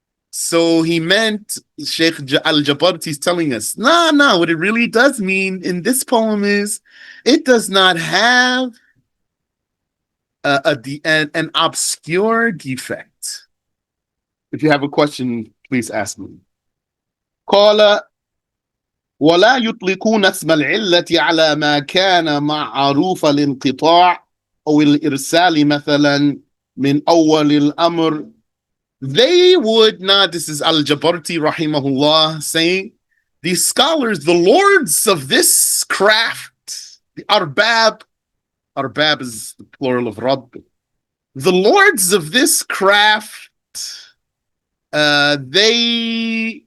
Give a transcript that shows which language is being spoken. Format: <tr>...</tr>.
<en>So he meant, Sheikh Al-Jabarti is telling us, no, what it really does mean in this poem is, it does not have an obscure defect. If you have a question, please ask me.</en> <ar>قال ولا يطلقون اسم العلة على ما كان معروف الانقطاع أو الإرسال مثلا من أول الأمر.</ar> <en>They would not, this is Al-Jabarti rahimahullah saying, these scholars, the lords of this craft, the arbab is the plural of Rabb, the lords of this craft, they</en>